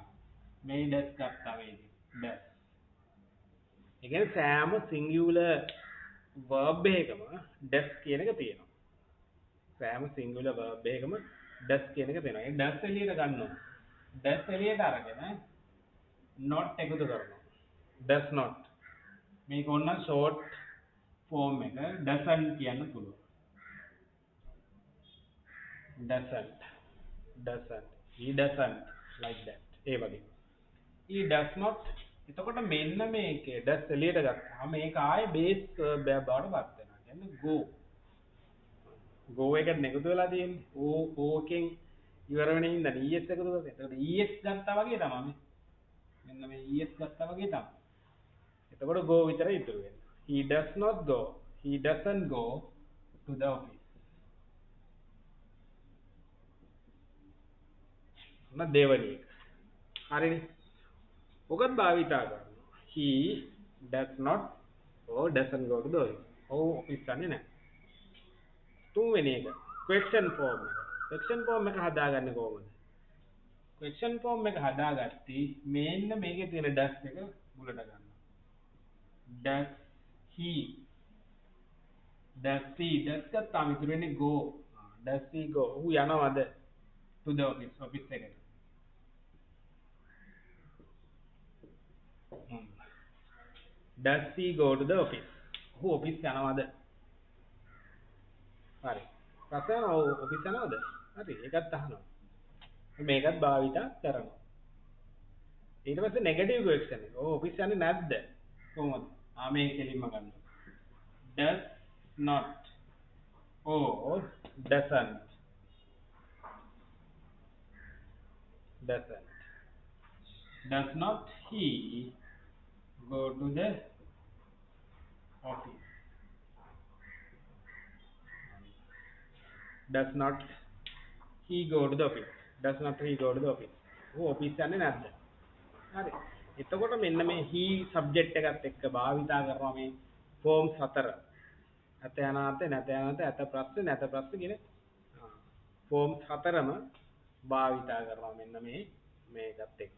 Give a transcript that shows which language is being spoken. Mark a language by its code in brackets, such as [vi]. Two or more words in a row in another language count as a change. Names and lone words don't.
[si] මේ does ගත්තා වේද? does. ඒ කියන්නේ සෑම singular verb එකකම does කියන එක තියෙනවා. සෑම singular verb එකකම does කියන එක තියෙනවා. ඒ does එළියට ගන්න ඕනේ. does එළියට අරගෙන not එකතු කරනවා. [en] does not. [si] මේක ඕන [en] short form [si] එක doesn't කියන්න පුළුවන්. [en] doesn't he doesn't like that [si] ඒ වගේ [en] he does not [si] එතකොට මෙන්න මේකේ does එළියට ගත්තාම මේක ආයේ [en] base verb [si] එකක් බවට පත් වෙනවා කියන්නේ go එකට එකතු වෙලා තියෙන්නේ o එකෙන් ඉවර වෙන හින්දා es එකතු කරලා එතකොට es ගත්තා වගේ තමයි මෙන්න මේ es ගත්තා වගේ තමයි එතකොට go විතරයි ඉතුරු වෙන්නේ [en] he does not go he doesn't go to the office [si] දෙවැනි එක. හරිනේ. ඔකත් භාවිතා කරනවා. [en] he does not or doesn't go to the office. [si] ඔව් ඔෆිස් යන්නේ නැහැ. තුන්වෙනි එක. [en] question form [si] එක. [en] question form [si] එක හදාගන්නේ කොහොමද? [en] question form [si] එක හදාගත්තී මෙන්න මේකේ තියෙන does එක මුලට ගන්නවා. [en] does he [si] does ගත්තාම ඉතුරු වෙන්නේ go. [en] does he go? [si] ඔහු යනවද? [en] to the office එකට. does he go to the office [si] ඔහු ඔෆිස් යනවද හරි ප්‍රශ්න ඔෆිස් යනවද හරි ඒකත් අහනවා මේකත් භාවිතා කරනවා ඊට පස්සේ [en] negative question [si] එක. ඔව් ඔෆිස් යන්නේ නැද්ද? කොහොමද? මේ කෙලින්ම ගන්න. [en] does not or doesn't does not he go to the office? Does not he go to the office? Does not he go to the office? [si] ඔව් ඔෆිස් යන්නේ නැද්ද? හරි. එතකොට මෙන්න මේ [en] he subject [si] එකත් එක්ක භාවිතා කරනවා මේ forms 4. ඇත යනාත නැත යනාත ඇත ප්‍රශ්න නැත ප්‍රශ්න කියන forms 4ම භාවිතා කරනවා මෙන්න මේකත් එක්ක.